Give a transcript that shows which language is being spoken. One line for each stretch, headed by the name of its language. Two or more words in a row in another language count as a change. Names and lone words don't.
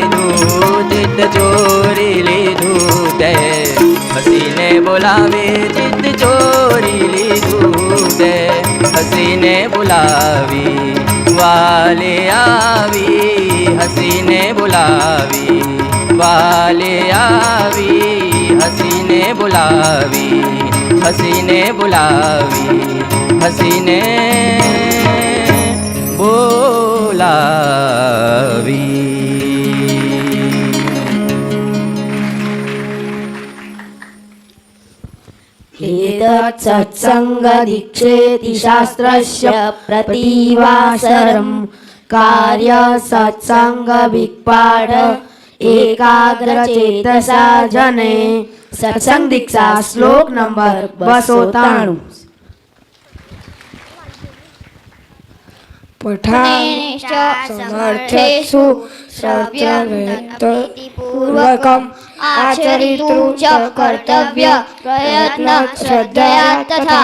Gujarati: લીધું તે હસીને બોલાવે ચિત્ત ચોરી લીધું તે હસીને બોલાવી વાલે આવી હસીને બોલાવી વાલે આવી હસીને બોલાવી હસીને બોલાવી
Sanskrit: एतत् सत्संग दीक्षेति शास्त्रस्य प्रतिवासरं કાર્ય સત્સંગ વિપાઠ એકાગ્ર ચેતસા જને સત્સંગ દીક્ષા શ્લોક નંબર 293 પઠાનેશ્ચ સમર્થેષુ શ્રવ્યમનપ્રીતિપૂર્વકમ આચરિતું ચ કર્તવ્ય પ્રયત્ન શ્રદ્ધયા તથા